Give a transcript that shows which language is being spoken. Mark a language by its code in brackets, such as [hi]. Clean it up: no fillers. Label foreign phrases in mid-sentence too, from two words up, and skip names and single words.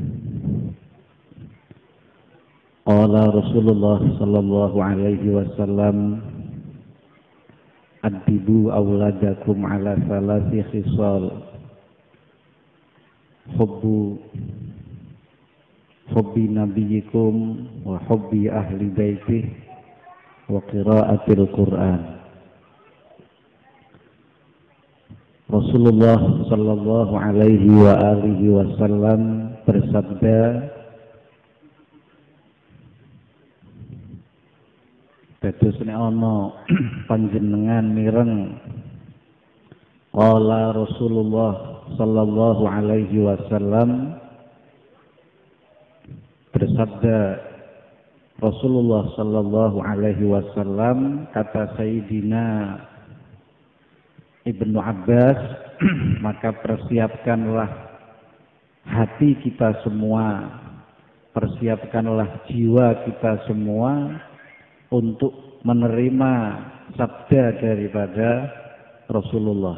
[ar] قال رسول الله صلى الله عليه وسلم، أدبوا أولادكم على ثلاث خصال، حب نبيكم وحب أهل بيته وقراءة القرآن. [jv] Rasulullah [ar] صلى الله عليه وآله وسلم [jv] bersabda, dados nek ana panjenengan mireng, [ar] قال رسول الله صلى الله عليه وسلم, bersabda Rasulullah صلى الله عليه وسلم, [id] kata Sayyidina Ibnu Abbas, maka persiapkanlah hati kita semua, persiapkanlah jiwa kita semua untuk menerima sabda daripada Rasulullah.